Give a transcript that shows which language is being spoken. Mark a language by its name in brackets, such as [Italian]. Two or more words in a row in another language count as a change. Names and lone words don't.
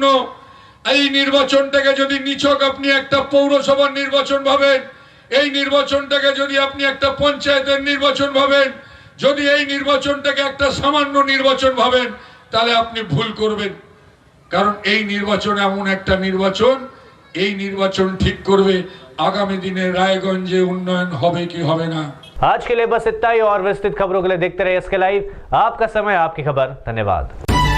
[Bangla] এই নির্বাচনটাকে যদি নিছক আপনি একটা পৌরসভার নির্বাচন ভাবেন, এই নির্বাচনটাকে যদি আপনি একটা পঞ্চায়েতের নির্বাচন ভাবেন, যদি এই নির্বাচনটাকে একটা সামান্য নির্বাচন ভাবেন, তাহলে আপনি ভুল করবেন। কারণ এই নির্বাচন এমন একটা নির্বাচন, এই নির্বাচন ঠিক করবে আগামী দিনে রায়গঞ্জে উন্নয়ন হবে কি হবে না। [Hindi] आज के लिए बस इतना ही, और विस्तृत खबरों के लिए देखते रहिए एसके लाइव। आपका समय, आपकी खबर। धन्यवाद।